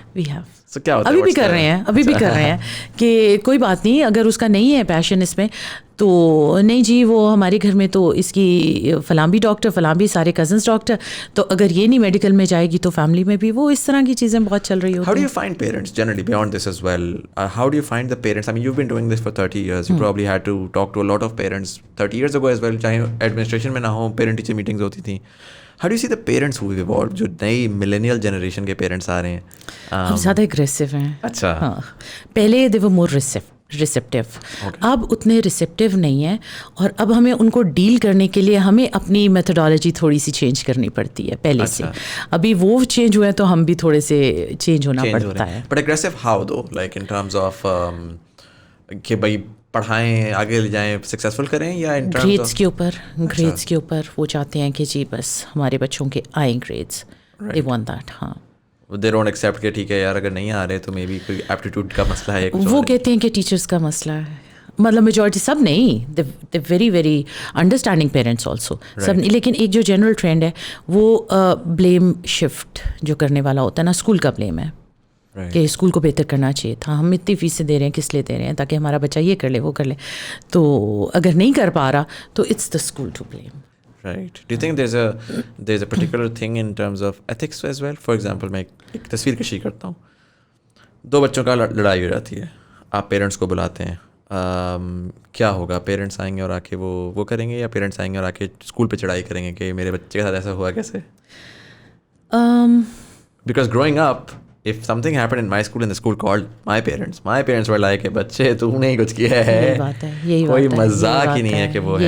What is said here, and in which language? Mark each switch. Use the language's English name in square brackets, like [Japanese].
[English] We have. [Urdu] ابھی بھی کر رہے ہیں کہ کوئی بات نہیں, اگر اس کا نہیں ہے پیشن اس میں تو نہیں جی, وہ ہمارے گھر میں تو اس کی فلاں بھی ڈاکٹر, فلاں بھی سارے کزنس ڈاکٹر, تو اگر یہ نہیں میڈیکل میں جائے گی تو فیملی میں بھی وہ اس طرح کی چیزیں بہت چل رہی ہوتی ہیں. [English] How do you find parents generally beyond this as well? How do you find the parents? I mean, you've been doing this for 30 years. You probably had to talk to a lot of parents 30 years ago as well, [Urdu] چاہے administration میں نہ ہو, parent teacher meetings ہوتی تھیں. [English] How do you see the parents who have evolved, [Urdu] جو نئی ملینیل generation کے parents آ رہے ہیں؟ اب زیادہ اگریسو ہیں. اچھا, ہاں, پہلے [English] they were more [Urdu] ریسیپٹیو, اب اتنے ریسیپٹیو نہیں ہیں, اور اب ہمیں ان کو ڈیل کرنے کے لیے ہمیں اپنی میتھڈالوجی تھوڑی سی چینج کرنی پڑتی ہے پہلے سے. ابھی وہ چینج ہوئے تو ہم بھی تھوڑے سے چینج ہونا پڑتا ہے. [English] but aggressive though, like in terms of [Urdu] کہ بھائی پڑھائیں, آگے لے جائیں, سکسیزفل کریں, یا گریڈس کے اوپر وہ چاہتے ہیں کہ جی بس ہمارے بچوں کے آئیں گریڈس, [English] They want that. [Urdu] ہاں, [English] they don't accept [Urdu] کہ ٹھیک ہے یار اگر نہیں آ رہے تو مے بی کوئی ایپٹیٹیوڈ کا مسئلہ ہے. وہ کہتے ہیں کہ ٹیچرس کا مسئلہ ہے, مطلب میجورٹی, سب نہیں, [English] they very very understanding parents also, [Urdu] سب نہیں, لیکن ایک جو جنرل ٹرینڈ ہے وہ بلیم شفٹ جو کرنے والا ہوتا ہے نا, اسکول کا بلیم ہے کہ اسکول کو بہتر کرنا چاہیے تھا, ہم اتنی فیسیں دے رہے ہیں کس لیے دے رہے ہیں, تاکہ ہمارا بچہ یہ کر لے وہ کر لے, تو اگر نہیں کر پا رہا تو [English] It's the school to blame. Right. Do you think there's a particular thing in terms of ethics as well? [Urdu] For example, میں ایک تصویر کشی کرتا ہوں, 2 بچوں کا لڑائی ہو جاتی ہے, آپ پیرنٹس کو بلاتے ہیں, کیا ہوگا؟ پیرنٹس آئیں گے اور آ کے وہ کریں گے, یا پیرنٹس آئیں گے اور آ کے اسکول پہ چڑھائی کریں گے کہ میرے بچے کے ساتھ ایسا ہوا کیسے؟ [English] Because growing up, if something happened in my school and the school called my parents were like, [Urdu] بچے تو نے ہی کچھ کیا ہے, کوئی مذاق ہی نہیں ہے کہ وہ ہے.